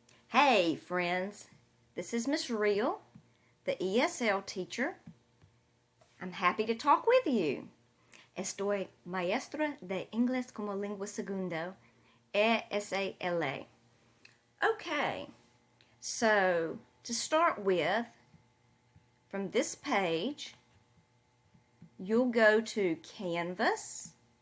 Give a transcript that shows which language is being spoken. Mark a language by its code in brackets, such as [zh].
[en] Hey friends, this is Miss Real, the ESL teacher. I'm happy to talk with you. [es] Estoy maestra de inglés como lengua segundo, ESALA. [en] Okay, so to start with, from this page, you'll go to Canvas.